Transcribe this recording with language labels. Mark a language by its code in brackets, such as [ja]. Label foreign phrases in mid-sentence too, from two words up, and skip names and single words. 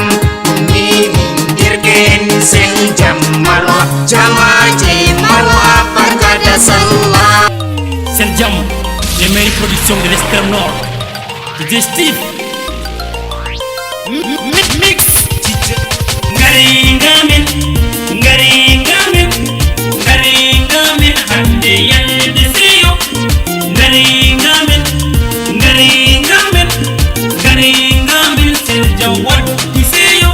[ff] Min derken Seljam Marwa, jamaje Marwa [ha] barka da sallah. [ff] Seljam, [fr] les meilleures productions de l'extrême nord. [ff] DJ Steve Mix Ngari ngamin hande yalde seyo. Ngari ngamin Seljam waddi seyo.